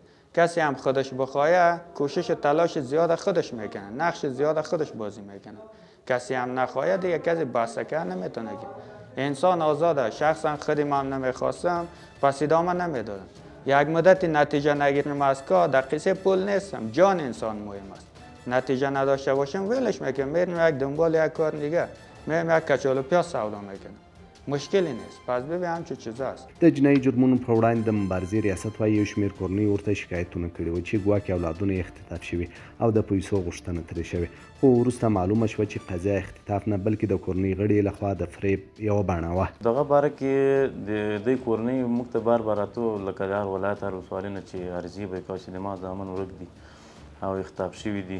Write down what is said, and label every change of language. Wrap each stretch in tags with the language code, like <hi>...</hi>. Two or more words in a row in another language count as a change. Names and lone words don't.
<fa>کسی هم خودش بخواه کوشش تلاش زیاد خودش میکنه نقش زیاد خودش بازی میکنه کسی هم نخواه دیگه کسی بسکه نمیتونه که انسان آزاده شخصا خودم هم نمیخواستم پس ادامه نمیدادم یک مدت نتیجه نگیرم از کار در قصه پول نیستم جان انسان مهم است نتیجه نداشته باشم ولش میکنم میرم یک دنبال یک کار دیگه میرم یک کچالو پیاز سودا میکنم مشکلی نیست. پس ببین همچون چیزاست.</fa> <ps>د جنایي جرمونو پر وړاندې د مبارزې ریاست وایي یو شمېر کورنۍ ورته شکایتونه کړي وو چې ګواکې اولادونه یې اختطاف شوي او د پیسو غوښتنه ترې شوې، خو وروسته معلومه شوه چې قضیه اختطاف نه بلکې د کورنۍ غړي لخوا د فریب یوه بڼه وه. دغه باره کې د دوی کورنۍ موږ ته بار بار راتلو، لکه د هر ولایت هر ولسوالۍ نه چې عرضي به یې کوه چې د ما زامن ورک دي او اختطاف شوي دي.</ps>